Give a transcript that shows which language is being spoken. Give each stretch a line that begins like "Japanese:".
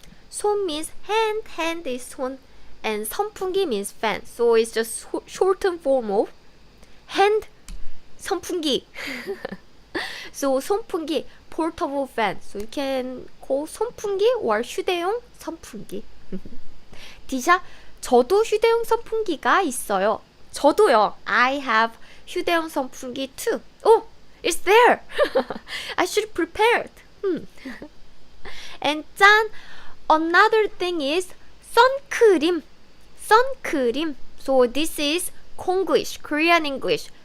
English: 손 means hand. Hand is 손. And 선풍기 means fan. So it's just shortened form of hand 선풍기. So 선풍기, portable fan. So you can call 선풍기 or 휴대용 선풍기.
Korean: 디샤, 저도 휴대용 선풍기가 있어요. 저도요.
English: I have 휴대용 선풍기 too. Oh, it's there. I should prepare it. And 짠, another thing is 선크림.
Korean: 선크림.
English: So this is Konglish, Korean English.